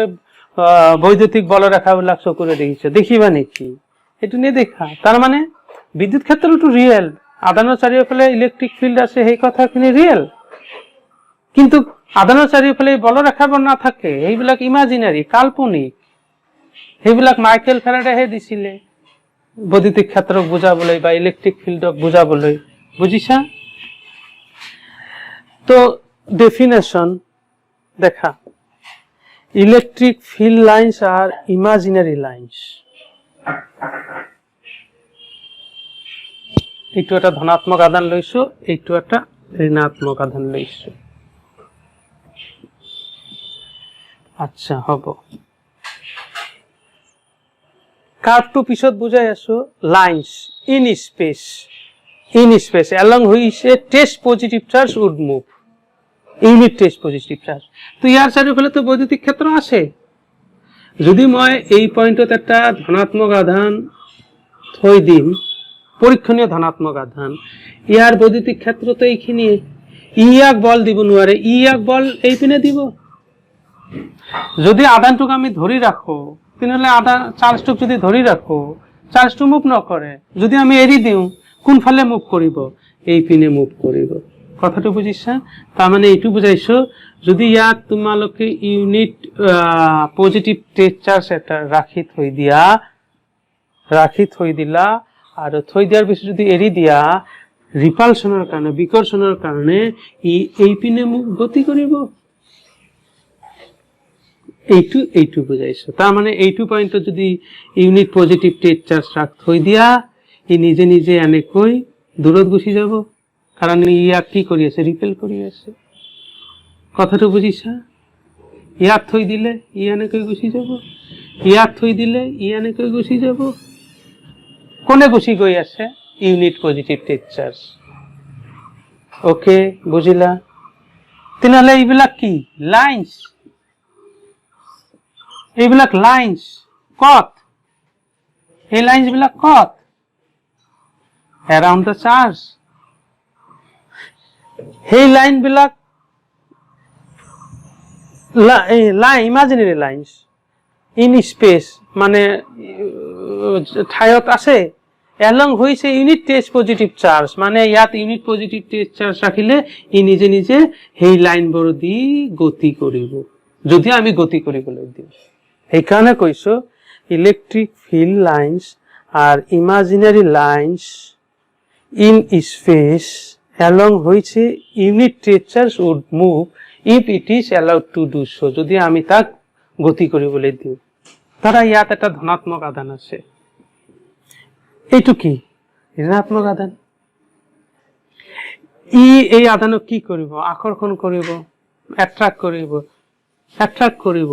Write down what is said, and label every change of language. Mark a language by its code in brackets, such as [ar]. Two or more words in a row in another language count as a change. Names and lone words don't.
[as] বৈদ্যুতিক বল ৰেখাবিলাক চকুৰে দেখিছো দেখিবা নেকি এটো নেদেখা তাৰ মানে বিদ্যুৎ ক্ষেত্ৰটো ৰিয়েল আধানৰ চাৰিওফালে [en] electric field [as] আছে সেই কথাখিনি রিয়েল কিন্তু আধানৰ চাৰিওফালে বল ৰেখাবোৰ না থাকে এইবিলাক ইমাজিনারি কাল্পনিক সেইবিলাক মাইকেল ফেৰাডে হে দিছিলে বৈদ্যুতিক ক্ষেত্ৰক বুজাবলৈ বা ইলেকট্রিক ফিল্ডক বুজাবলৈ বুজিছা তো ডেফিনেশন দেখা [en] electric field lines are imaginary lines [as] এইটো এটা ধনাত্মক আধান লৈছো এইটো এটা ঋণাত্মক আধান লৈছো আচ্ছা হ'ব কার্ভটো পিছত বুজাই আছো [en] lines in space along which a test positive charge would move unit test positive charge [as] তো ইয়ার চাৰিওফালে তো বৈদ্যুতিক ক্ষেত্ৰ আছে যদি মই এই পয়েন্টত এটা ধনাত্মক আধান থৈ দিম পৰীক্ষণীয় ধনাত্মক আধান ইয়াৰ বৈদ্যুতিক ক্ষেত্ৰ তো এইখিনি ইয়াক বল দিব নোৱাৰে ইয়াক বল এই পিনে দিব যদি আধানটোক আমি ধৰি ৰাখো তেনেহলে আধান চাৰ্জটোক যদি ধৰি ৰাখো চাৰ্জটো মুভ নকৰে যদি আমি এৰি দিও কোনফালে মুভ কৰিব এই পিনে মুভ কৰিব কথাটো বুজিছা তাৰ মানে এইটো বুজাইছো যদি ইয়াক তোমালোকে [en] unit positive test charge [as] এটা ৰাখি থৈ দিলা আৰু থৈ দিয়াৰ পিছত যদি এৰি দিয়া রিপালশনৰ কাৰণে বিকৰ্ষণৰ কাৰণে এই পিনে মুভ গতি কৰিব এইটো বুজাইছো তাৰ মানে এইটো পয়েন্টত যদি [en] unit positive test charge [as] ৰাখ থৈ দিয়া ই নিজে নিজে এনেকৈ দূৰত গুচি যাব কাৰণ ইয়াক কি কৰি আছে ৰিপেল কৰি আছে কথাটো বুজিছা ইয়াক থৈ দিলে ই এনেকৈ গুচি যাব ইয়াক থৈ দিলে ই এনেকৈ গুচি যাব কোনে গুচি গৈ আছে [en] unit positive test charge [as] ওকে বুজিলা তেনেহলে এইবিলাক কি লাইন্স এইবিলাক লাইন্স কত এই লাইন্স বিলাক কত [en] around the charge [as] hey line বিলাক [en] imaginary lines in space [as] মানে ঠাইত আছে এলং হৈছে [en] unit test positive charge, [as] মানে ইয়াত [en] unit positive test charge [as] ৰাখিলে ই নিজে নিজে সেই লাইনবোৰ দি গতি কৰিব, যদি আমি গতি কৰিবলৈ দিওঁ। সেইকাৰণে কৈছো [en] electric field lines are imaginary lines in space along which unit test charge would move if it is allowed to do so, [as] যদি আমি তাক গতি কৰিবলৈ দিওঁ। ধৰা ইয়াত এটা ধনাত্মক আধান আছে, এইটো কি ঋণাত্মক আধান, ই এই আধানক কি কৰিব, আকৰ্ষণ কৰিব, এট্ৰাক্ট কৰিব।